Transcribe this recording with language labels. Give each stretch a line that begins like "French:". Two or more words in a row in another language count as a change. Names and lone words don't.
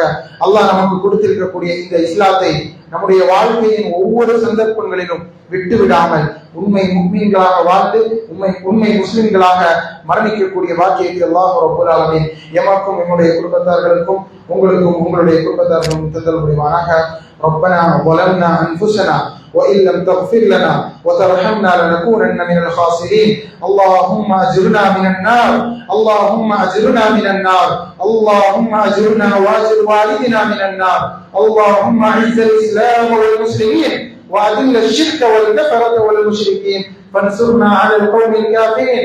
Tamil: அல்லாஹ் நமக்கு கொடுத்திருக்கக்கூடிய இந்த இஸ்லாத்தை நம்முடைய வாழ்க்கையின் ஒவ்வொரு சந்தர்ப்பங்களிலும் விட்டு விடாமல் உண்மை முஃமின்களாக வாழ்ந்து உண்மை முஸ்லிம்களாக மரணிக்கக்கூடிய பாக்கியத்தை அல்லாஹ்
Arabic: رب العالمين
Tamil: எமக்கும் என்னுடைய குடும்பத்தார்களுக்கும் உங்களுக்கும் உங்களுடைய குடும்பத்தார்களுக்கும் தந்தல் புரிவானாக.
Arabic: ربنا ظلمنا أنفسنا وإن لم تغفر لنا وترحمنا لنكونن من الخاسرين. اللهم أجرنا من النار، اللهم أجرنا من النار، اللهم أجرنا وأجر والدنا من النار. اللهم أعز الإسلام والمسلمين وأذل الشرك والكفرة والمشركين فانصرنا على القوم الكافرين.